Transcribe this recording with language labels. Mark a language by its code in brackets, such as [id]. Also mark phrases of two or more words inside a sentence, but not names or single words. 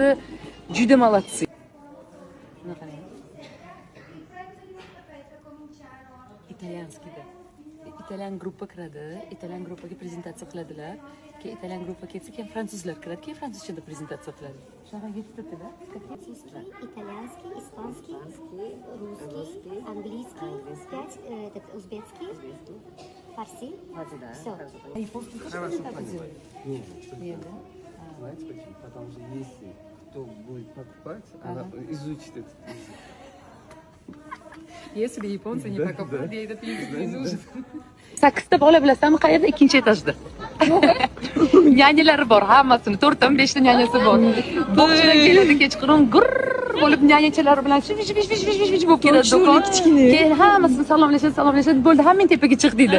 [uz] Juda молодцы. İtalyanskida. İtalyan gruppa kiradi, İtalyan gruppaga prezentatsiya qiladilar. Keyin İtalyan gruppa ketsa, keyin fransuzlar kiradi, keyin fransuzchada prezentatsiya qiladi. Shunaqa yettita til. [ru] Российский, итальянский, испанский, русский, английский, 5, узбекский, фарси. Все. Японский тоже так делают? Нет. Знаете почему? Потому что если кто будет покупать, она изучит этот язык. Если японцы не покупают, ей этот язык не нужен. [uz] 8 ta bola bilasanmi, qayerda? Ikkinchi etajda. Nyanyalar bor, hammasini 4 ta 5 ta nyanyasi bor. Bog'chadan keladi kechqurun gurr bo'lib nyanyachalar bilan shish bo'lib keladi do'kon. Keyin hammasini salomlashadi. Bo'ldi, hamma tepaga chiq deydi.